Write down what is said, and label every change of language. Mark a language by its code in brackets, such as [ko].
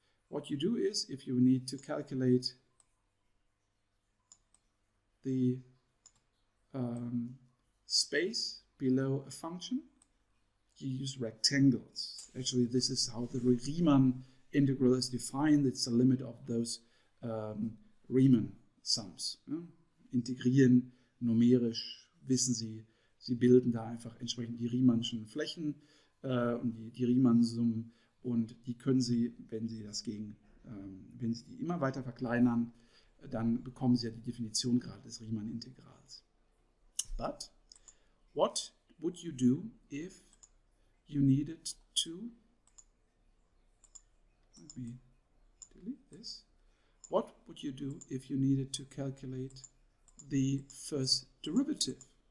[en] What you do is, if you need to calculate the space below a function, you use rectangles. Actually, this is how the Riemann integral is defined. It's the limit of those Riemann sums. [de] Integrieren numerisch, wissen Sie, Sie bilden da einfach entsprechend die Riemannschen Flächen und die Riemann-Summen, und die können Sie, wenn Sie wenn Sie die immer weiter verkleinern, dann bekommen Sie ja die Definition gerade des Riemann-Integrals. [en] But what would you do if you needed to, let me delete this. What would you do if you needed to calculate the first derivative?